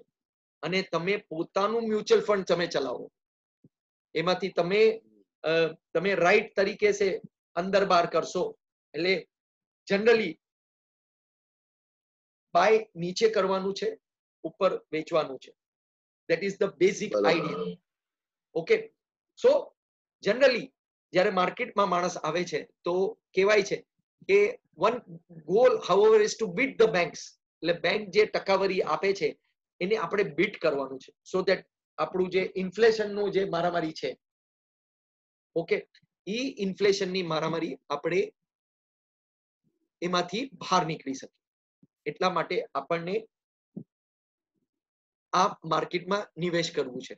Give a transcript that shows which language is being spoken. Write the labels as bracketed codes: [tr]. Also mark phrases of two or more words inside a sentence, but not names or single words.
[gu] અને તમે પોતાનું મ્યુચ્યુઅલ ફંડ તમે ચલાવો, એમાંથી તમે રાઈટ તરીકે સે અંદર બહાર કરશો. એટલે જનરલી બાય નીચે કરવાનું છે, ઉપર વેચવાનું છે. [en] that is the basic idea. okay, so generally [gu] જ્યારે માર્કેટમાં માણસ આવે છે તો કહેવાય છે કે [en] goal however is to beat the banks. [gu] એટલે બેંક જે ટકાવારી આપે છે એને આપણે બીટ કરવાનું છે, [en] so that [gu] આપણું જે ઇન્ફ્લેશનનું જે મારામારી છે, ઓકે, ઈ ઇન્ફ્લેશનની મારામારી આપણે એમાંથી બહાર નીકળી શકીએ. એટલા માટે આપણને આ માર્કેટમાં નિવેશ કરવું છે.